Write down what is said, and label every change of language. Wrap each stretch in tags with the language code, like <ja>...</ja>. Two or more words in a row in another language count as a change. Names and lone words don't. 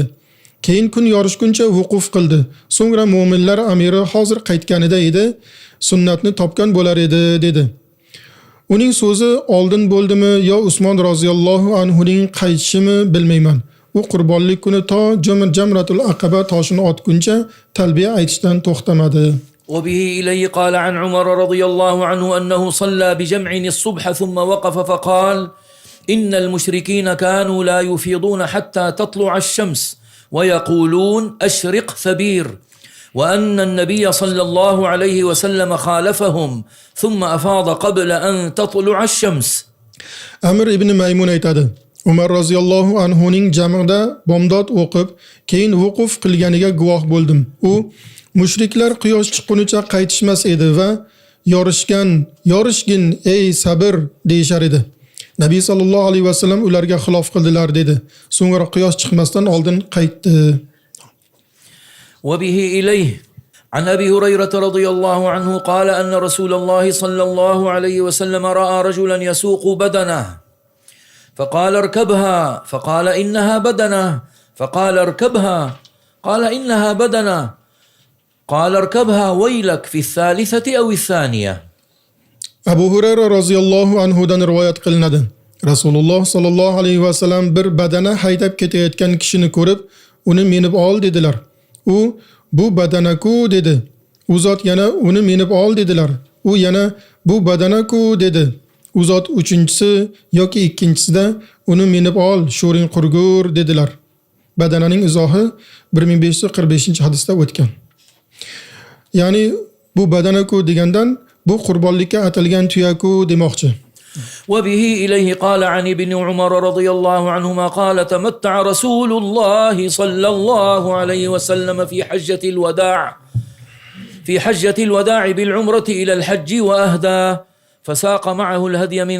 <uz>Keyin kun yorishguncha vuquf qildi. So'ngra mu'minlar amiri hozir qaytganida edi, sunnatni topgan bo'lar edi dedi. Uning so'zi oldin bo'ldimi yo Usmon</uz> <ar>رضي الله عنه</ar> <uz>ning qaytishimi bilmayman. U qurbonlik kuni to Jamratul Aqaba toshini otguncha talbiya aytishdan to'xtamadi.</uz> <ar>وبه إليه قال عن عمر رضي الله عنه أنه صلى بجمع الصبح ثم وقف فقال إن المشركين كانوا لا يفيضون حتى تطلع الشمس ويقولون أشرق ثبير وأن النبي صلى الله عليه وسلم خالفهم ثم أفاض قبل أن تطلع الشمس.</ar> <uz>Amr ibn Maymun aytadi. Umar</uz> <ar>رضي الله عنه</ar> <uz>ning jamida bomdod o'qib, keyin vuquf qilganiga guvoh bo'ldim. U mushriklar quyosh chiqqunicha qaytishmas edi va yorishgin ey sabr deyshar edi. Nabiy</uz> <ar>صلى الله عليه وسلم</ar> <uz>ularga xilof qildilar dedi. So'ngra quyosh chiqmasdan oldin qaytdi.</uz> <ar>وبه إليه عن أبي هريرة رضي الله عنه قال أن رسول الله صلى الله عليه وسلم رأى رجلا يسوق بدنه فقال اركبها فقال إنها بدنه فقال اركبها قال إنها بدنه قال اركبها ويلك في الثالثة أو الثانية.</ar> <uz>Abu Hurayra</uz> <ar>رضي الله عنه</ar> <uz>dan rivoyat qilinadi. Rasululloh</uz> <ar>صلى الله عليه وسلم</ar> <uz>bir badana haydab ketayotgan kishini ko'rib, uni minib ol dedilar. U bu badanaku dedi. U zot yana uni minib ol dedilar. U yana bu badanaku dedi. U zot uchinchisi yoki ikkinchisida uni minib ol, sho'ring qurgur dedilar. Badananing izohi 1545-hadisda o'tgan. Ya'ni bu badanaku degandan bu qurbonlikka atalgan tuyaku demoqchi.</uz> <ar>وبه إليه قال عن ابن عمر رضي الله عنهما قال تمتع رسول الله صلى الله عليه وسلم في حجة الوداع بالعمرة إلى الحج وأهدى فساق معه الهدي من</ar>